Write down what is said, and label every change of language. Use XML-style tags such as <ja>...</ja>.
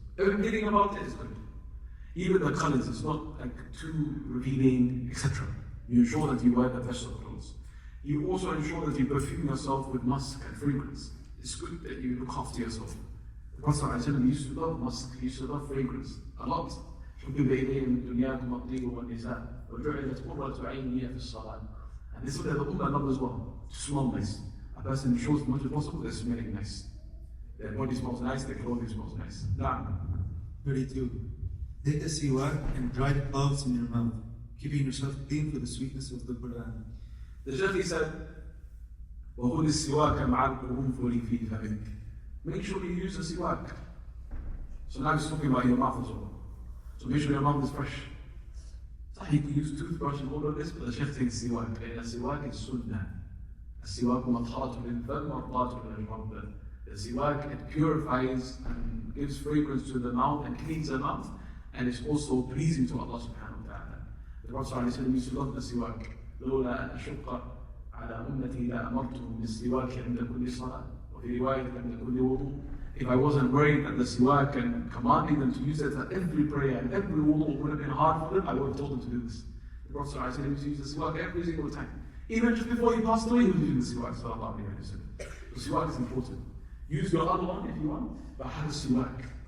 <en>Everything about it is good. Even the colors, it's not like too revealing, etc. You ensure that you wear the best of clothes. You also ensure that you perfume yourself with musk and fragrance. It's good that you look after yourself. The Prophet used to love musk, he used to love fragrance a lot.</en> <ar>حبب إليه من دنياكم الطيب والنساء وجعلت قرة عيني في الصلاة.</ar> <en>And this is what the Ummah love as well, to smell nice. A person ensures as much as possible they're smelling nice. Their body smells nice, their clothing smells nice. Now, 32. Take a siwak and dried cloves in your mouth, keeping yourself clean for the sweetness of the Quran. The Shaykh said,</en> <ar>وَخُذِ السِّوَاكَ مَعَ الْقُرُنفُلِ فِي فَمِكَ.</ar> <en>Make sure you use the siwak. So now he's talking about your mouth as well. So make sure your mouth is fresh. So you can use toothbrush and all of this, but the Shaykh takes siwak. And the siwak is sunnah.</en> <ar>السواك مطهرة للفم مرضاة للرب.</ar> <en>The siwak, it purifies and gives fragrance to the mouth and cleans the mouth, and it's also pleasing to Allah subhanahu wa ta'ala. The Prophet ﷺ used to love the siwak.</en> <ar>لولا أن أشق على أمتي لأمرتهم بالسواك عند كل صلاة وفي رواية عند كل وضوء.</ar> <en>If I wasn't worried that the siwak and commanding them to use it at every prayer and every wudu would have been hard for them, I would have told them to do this. The Prophet ﷺ used to use the siwak every single time. Even just before he passed away, he was using the siwak. Sallallahu alayhi wa sallam. The siwak is important. Use your other one if you want, but have a siwak.</en>